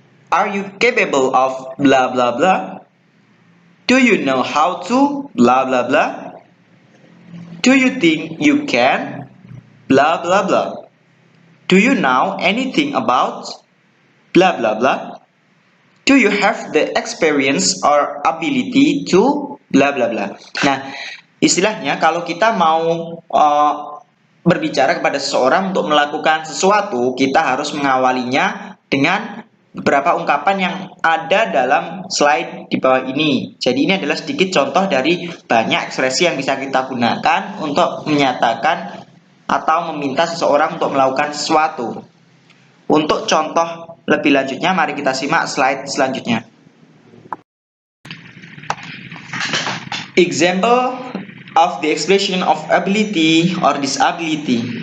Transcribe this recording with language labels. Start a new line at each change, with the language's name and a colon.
English: Are you capable of blah blah blah? Do you know how to blah blah blah? Do you think you can blah blah blah? Do you know anything about blah blah blah? Do you have the experience or ability to blah blah blah?
Indonesian: Nah, istilahnya kalau kita mau berbicara kepada seseorang untuk melakukan sesuatu, kita harus mengawalinya dengan beberapa ungkapan yang ada dalam slide di bawah ini. Jadi ini adalah sedikit contoh dari banyak ekspresi yang bisa kita gunakan untuk menyatakan atau meminta seseorang untuk melakukan sesuatu. Untuk contoh lebih lanjutnya, mari kita simak slide selanjutnya.
English: Example of the expression of ability or disability.